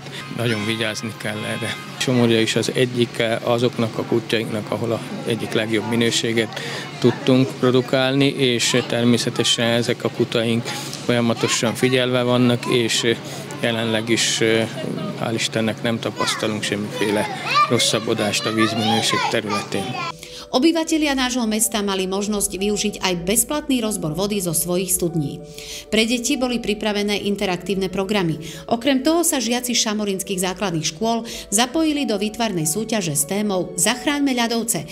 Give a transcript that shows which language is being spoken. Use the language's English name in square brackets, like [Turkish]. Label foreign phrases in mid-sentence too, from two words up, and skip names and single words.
[Hungarian] Nagyon vigyázni kell erre. Somorja is az egyik azoknak a kutyainknak, ahol az egyik legjobb minőséget tudtunk produkálni, és természetesen ezek a kutaink folyamatosan figyelve vannak, és jelenleg is, hál' Istennek, nem tapasztalunk semmiféle rosszabbodást a vízminőség területén. [Slovak] Obyvatelia nášho mesta mali možnosť využiť aj bezplatný rozbor vody zo svojich studní. Pre deti boli pripravené interaktívne programy. Okrem toho sa žiaci šamorinských základných škôl zapojili do výtvarnej súťaže s témou Zachráňme ľadovce.